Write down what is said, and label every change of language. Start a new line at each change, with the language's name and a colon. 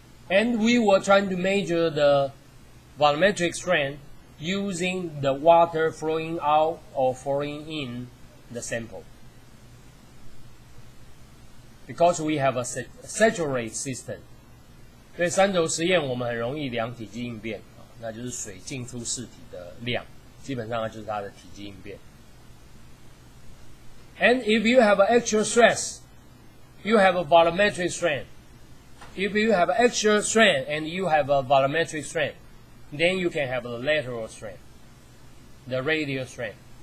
English: And we were trying to measure the volumetric strain using the water flowing out or flowing in the sample. Because we have a saturated system.
Chinese: 所以三轴实验我们很容易量体积应变，那就是水进出试体的量，基本上就是它的体积应变。
English: And if you have an axial stress, you have a volumetric strain. If you have axial strain and you have a volumetric strain, then you can have the lateral strain, the radial strain.